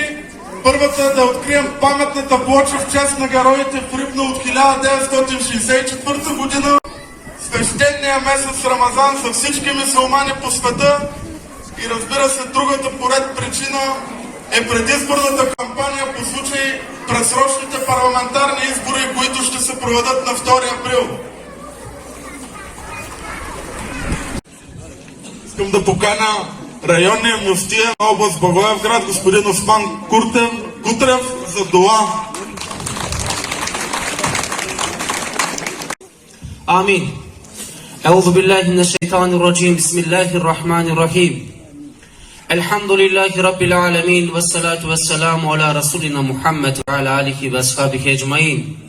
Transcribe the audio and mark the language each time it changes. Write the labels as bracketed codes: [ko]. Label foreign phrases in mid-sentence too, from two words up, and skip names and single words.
[bg] Първата е да открием паметната плоча в чест на героите в Рибна от 1964 година, свещения месец Рамазан за всички мюсюлмани по света, и разбира се, другата поред причина е предизборната кампания по случай предсрочните парламентарни избори, които ще се проведат на 2 април. Искам да поканя районния мюфтия на област Благоевград, господин Осман Кутрев, за дуа. Амин. [ar] أعوذ بالله من الشيطان الرجيم. بسم الله الرحمن الرحيم. الحمد لله رب العالمين. والصلاة والسلام على رسولنا محمد وعلى آله وأصحابه أجمعين.